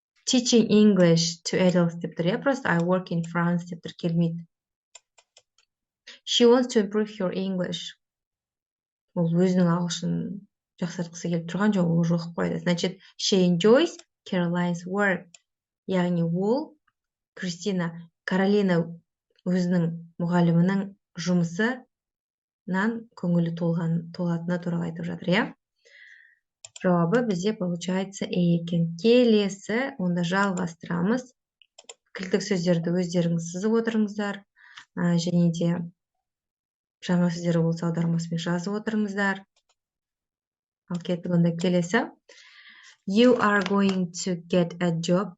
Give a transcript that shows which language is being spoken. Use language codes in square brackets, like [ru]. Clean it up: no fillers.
[en] Teaching English to adults [kk] деп тұр, [en] Просто I work in France деп тұр, [kk] келмейді. [en] She wants to improve her English. [kk] Ол өзінің ағылшын жақсартқысы келіп тұрған жоқ, ол жоқ қойды. [ru] Значит, [en] she enjoys Caroline's work. [kk] Яғни ол, Каролина өзінің мұғалімінің жұмысынан көңілі толатыны туралы айтып жатыр, Жауабы бізде получается екен. Келесі, онда жалғастырамыз. Кілттік сөздерді өздеріңіз сызып отырыңыздар. Және де жаңа сөздер болса аудармасымен жазып отырыңыздар. Ал кеттік онда келесі. [en] You are going to get a job.